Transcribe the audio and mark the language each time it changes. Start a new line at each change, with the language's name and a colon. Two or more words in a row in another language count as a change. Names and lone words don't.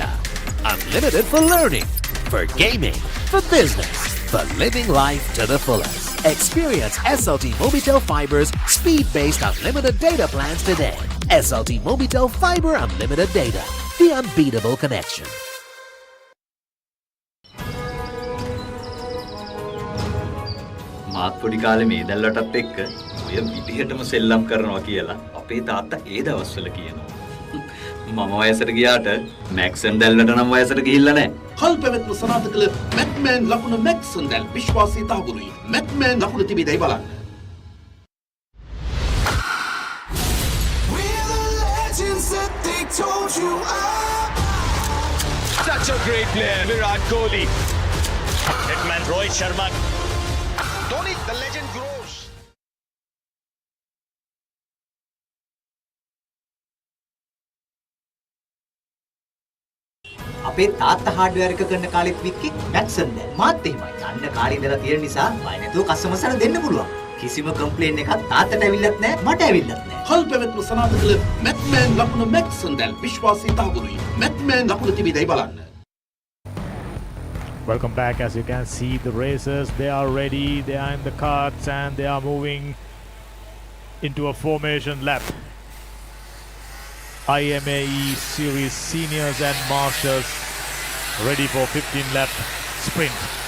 English: Unlimited for learning, for gaming, for business, for living life to the fullest. Experience SLT Mobitel Fiber's speed-based unlimited data plans today. SLT Mobitel Fiber Unlimited Data, the unbeatable connection.
Sinhala: මාත් පොඩි කාලේ මේ දැල්වටත් එක්ක ඔය විදිහටම සෙල්ලම් කරනවා කියලා අපේ තාත්තා ඒ දවස්වල කියනවා. මම වයසට ගියාට මැක්සන් දැල්වට නම් වයසට ගිහිල්ලා නැහැ. කල් පැවැත්ම සනාථ කළ මැක්මෑන් ලකුණ මැක්සන් දැල් විශ්වාසී තහවුරුයි. මැක්මෑන් ලකුණ තිබෙදයි බලන්න.
English: Such a great player, Virat Kohli. Hitman Rohit Sharma. Dhoni, the legend grows.
Sinhala: අපේ තාත්තා හાર્ඩ්වෙයාර් එක කරන කාලෙත් වික්කේ මැක්සන් දැන් මාත් එහෙමයි. යන්න කාලේ ඉඳලා තියෙන නිසා බය නැතුව කස්ටමර්ස්ලා දෙන්න පුළුවන්. කිසිම කම්ප්ලේන් එකක් තාත්තට ඇවිල්ලත් නැහැ මට ඇවිල්ලත් නැහැ. කල් පැවැත්ම සනාථ කළ මැට්මෑන් ලකුණ මැක්සන් දැල් විශ්වාසී තහවුරුයි. මැට්මෑන් ලකුණ තිබෙදයි බලන්න.
English: Welcome back. As you can see, the racers, they are ready, they are in the carts and they are moving into a formation lap. IAME series seniors and masters ready for 15 lap sprint.